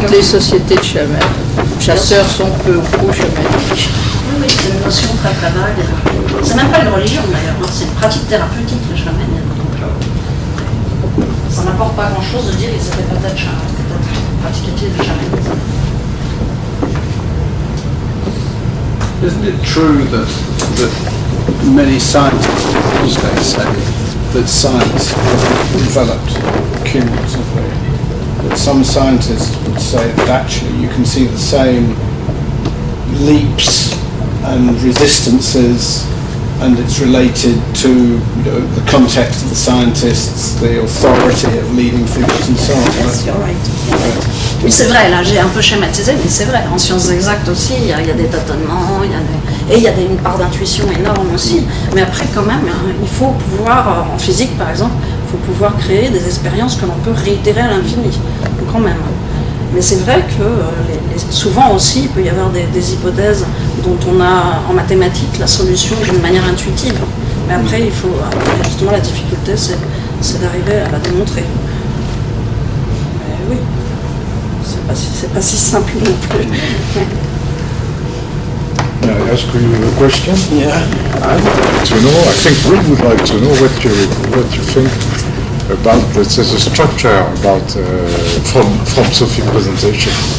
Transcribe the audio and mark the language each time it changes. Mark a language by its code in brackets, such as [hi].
[fr] Toutes les sociétés de chasseurs sont peu ou prou chamaniques. Oui, c'est une notion très très vague. C'est même pas une religion d'ailleurs, c'est une pratique thérapeutique le chamanisme. ça n'apporte pas grand-chose de dire qu'ils étaient peut-être pratiquaient du chamanisme. [en] Isn't it true that many scientists also say that science developed cumulatively? That some scientists would say that actually you can see the same leaps and resistances, and it's related to the context of the scientists, the authority of leading figures and so on. Yes, you're right. [fr] Oui, c'est vrai, là j'ai un peu schématisé, mais c'est vrai. En sciences exactes aussi, il y a des tâtonnements, il y a une part d'intuition énorme aussi. Mais après, quand même, il faut pouvoir, en physique par exemple, il faut pouvoir créer des expériences que l'on peut réitérer à l'infini, quand même. Mais c'est vrai que souvent aussi, il peut y avoir des hypothèses dont on a en mathématiques la solution d'une manière intuitive. Mais après, justement, la difficulté, c'est d'arriver à la démontrer. Mais oui, c'est pas si simple non plus. [en] May I ask you a question? Yeah. I think we would like to know what you think about, let's say, the structure about from Sophie's presentation.